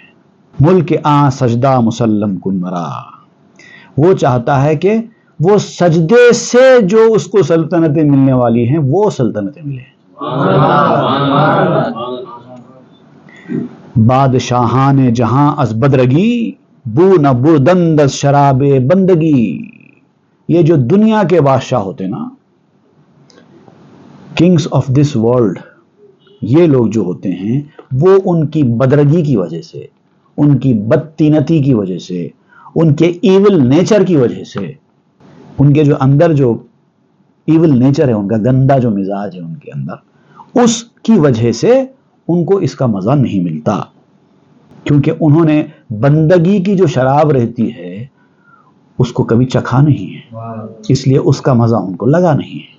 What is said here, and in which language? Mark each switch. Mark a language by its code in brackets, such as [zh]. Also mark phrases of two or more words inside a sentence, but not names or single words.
[fa] ملک آن سجدہ مسلم کن مرا، [ur] وہ چاہتا ہے کہ وہ سجدے سے جو اس کو سلطنتیں ملنے والی ہیں وہ سلطنتیں ملیں۔ [fa] بادشاہان جہاں از بدرگی، بو نہ بردند از شراب بندگی، [ur] یہ جو دنیا کے بادشاہ ہوتے نا، [en] kings of this world, [ur] یہ لوگ جو ہوتے ہیں وہ ان کی بدرگی کی وجہ سے، ان کی بدتینتی کی وجہ سے، ان کے [en] evil nature [ur] کی وجہ سے، ان کے جو اندر جو [en] evil nature [ur] ہے، ان کا گندا جو مزاج ہے ان کے اندر، اس کی وجہ سے ان کو اس کا مزہ نہیں ملتا، کیونکہ انہوں نے بندگی کی جو شراب رہتی ہے اس کو کبھی چکھا نہیں ہے، اس لیے اس کا مزہ ان کو لگا نہیں ہے۔